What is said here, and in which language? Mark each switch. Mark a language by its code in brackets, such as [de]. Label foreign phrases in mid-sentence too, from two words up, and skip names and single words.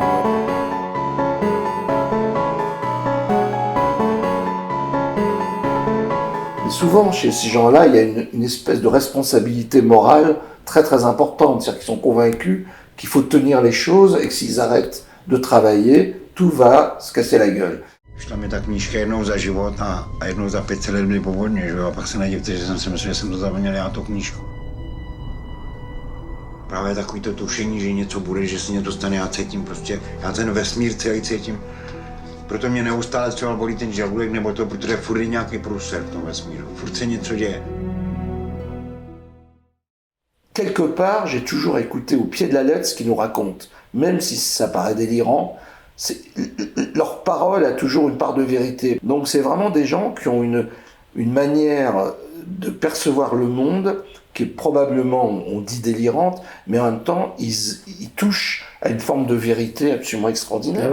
[fr] Mais souvent, chez ces gens-là, il y a une espèce de responsabilité morale très très importante, c'est-à-dire qu'ils sont convaincus qu'il faut tenir les choses et que s'ils arrêtent de travailler, tout va se casser la gueule. [cs] Šla mi ta knížka jednou za život a jednou za 500 let byly povodně, že jo? A pak se nedivte, že jsem si myslel, že jsem to zapomněl já tu knížku. Právě takový to tušení, že něco bude, že se něco stane, já cítím prostě, já ten vesmír celý cítím. Proto mě neustále třeba bolí ten žaludek nebo to, protože furt je nějaký průser v tom vesmíru, furt se něco děje. [fr] Quelque part, j'ai toujours écouté au pied de la lettre ce qu'ils nous racontent, même si ça paraît délirant. Leur parole a toujours une part de vérité. Donc c'est vraiment des gens qui ont une manière de percevoir le monde qui est probablement, on dit délirante, mais en même temps, ils touchent à une forme de vérité absolument extraordinaire.